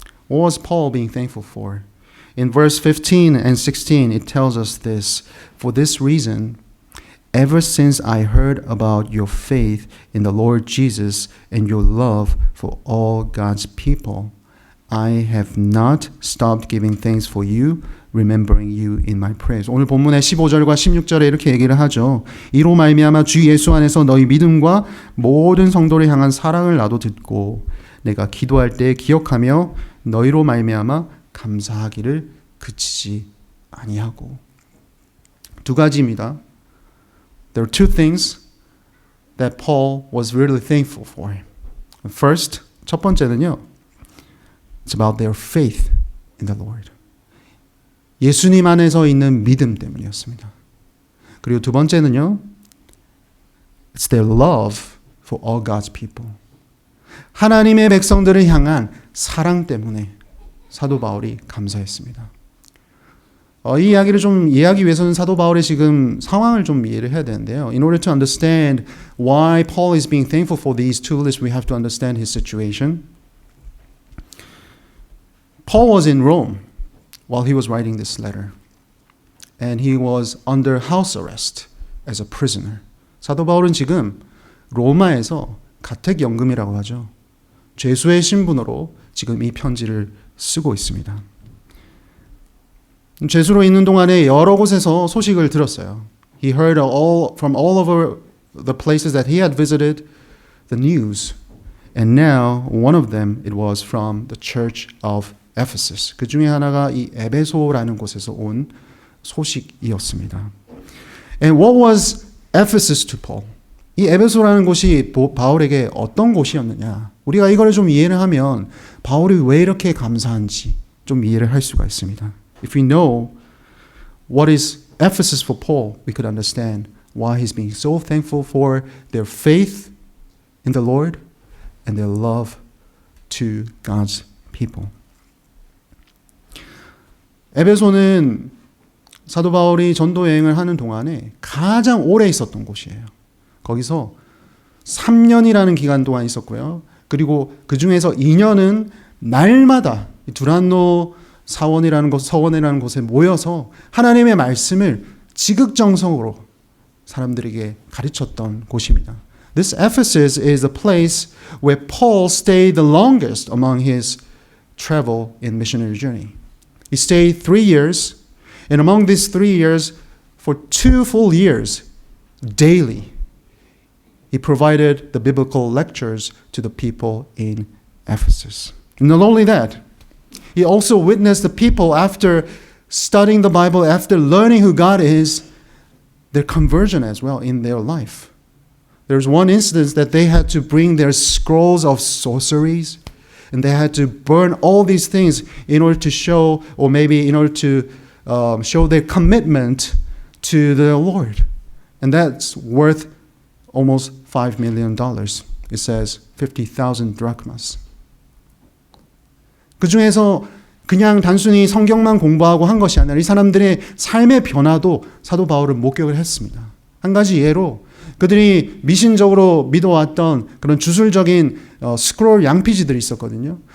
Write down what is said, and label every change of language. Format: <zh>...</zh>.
<en>What was Paul being thankful for? In verse 15 and 16, it tells us this. For this reason, ever since I heard about your faith in the Lord Jesus and your love for all God's people, I have not stopped giving thanks for you, remembering you in my prayers.</en> <ko>오늘 본문의 15절과 16절에 이렇게 얘기를 하죠. 이로 말미암아 주 예수 안에서 너희 믿음과 모든 성도를 향한 사랑을 나도 듣고 내가 기도할 때 기억하며 너희로 말미암아 감사하기를 그치지 아니하고. 두 가지입니다.</ko> <en>There are two things that Paul was really thankful for. First,</en> <ko>첫 번째는요.</ko> <en>It's about their faith in the Lord.</en> <ko>예수님 안에서 있는 믿음 때문이었습니다. 그리고 두 번째는요.</ko> <en>It's their love for all God's people.</en> <ko>하나님의 백성들을 향한 사랑 때문에 사도 바울이 감사했습니다. 이 이야기를 좀 이해하기 위해서는 사도 바울의 지금 상황을 좀 이해를 해야 되는데요.</ko> <en>In order to understand why Paul is being thankful for these two lists, we have to understand his situation. Paul was in Rome while he was writing this letter. And he was under house arrest as a prisoner.</en> <ko>사도 바울은 지금 로마에서 가택연금이라고 하죠. 죄수의 신분으로 지금 이 편지를 쓰고 있습니다. 죄수로 있는 동안에 여러 곳에서 소식을 들었어요.</ko> <en>He heard from all over the places that he had visited the news. And now one of them it was from the church of Ephesus.</en> <ko>그 중에 하나가 이 에베소라는 곳에서 온 소식이었습니다.</ko> <en>And what was Ephesus to Paul?</en> <ko>이 에베소라는 곳이 바울에게 어떤 곳이었느냐? 우리가 이걸 좀 이해를 하면 바울이 왜 이렇게 감사한지 좀 이해를 할 수가 있습니다.</ko> <en>If we know what is Ephesus for Paul, we could understand why he's being so thankful for their faith in the Lord and their love to God's people.</en> <ko>에베소는 사도 바울이 전도 여행을 하는 동안에 가장 오래 있었던 곳이에요. 거기서 3년이라는 기간 동안 있었고요. 그리고 그 중에서 2년은 날마다 두란노 서원이라는 곳에 모여서 하나님의 말씀을 지극정성으로 사람들에게 가르쳤던 곳입니다.</ko> <en>This Ephesus is a place where Paul stayed the longest among his travel and missionary journey. He stayed 3 years, and among these 3 years, for 2 full years, daily, he provided the biblical lectures to the people in Ephesus. And not only that, he also witnessed the people after studying the Bible, after learning who God is, their conversion as well in their life. There's one instance that they had to bring their scrolls of sorceries, and they had to burn all these things in order to show, or maybe in order to show their commitment to the Lord. And that's worth almost $5 million. It says 50,000 drachmas.</en> <ko>그 중에서 그냥 단순히 성경만 공부하고 한 것이 아니라 이 사람들의 삶의 변화도 사도 바울은 목격을 했습니다. 한 가지 예로 그들이 미신적으로 믿어왔던 그런 주술적인 스크롤 양피지들이 있었거든요.</ko>